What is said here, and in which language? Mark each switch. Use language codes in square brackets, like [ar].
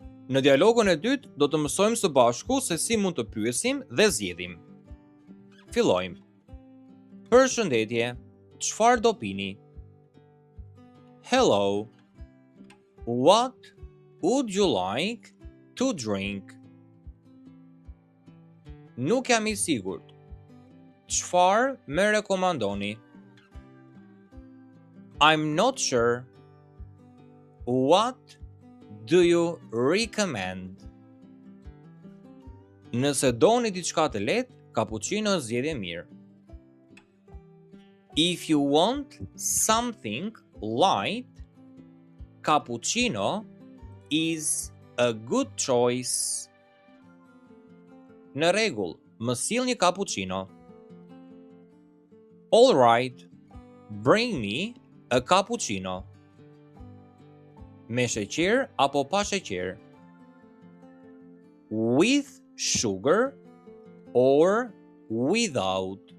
[sq] Në dialogun e dytë do të mësojmë së bashku se si mund të pyesim dhe zgjedhim. Fillojmë. Përshëndetje, çfarë do pini? [en] Hello. What would you like to drink? [sq] Nuk jam I sigurt. Çfarë më rekomandoni? [en] I'm not sure. What do you recommend? [sq] Nëse doni diçka të lehtë, cappuccino zgjedhje mirë. [en] If you want something light, cappuccino is a good choice. [sq] Në rregull, më sill një cappuccino. [en] All right, bring me a cappuccino. [sq] Me sheqer apo pa sheqer? [en] With sugar or without?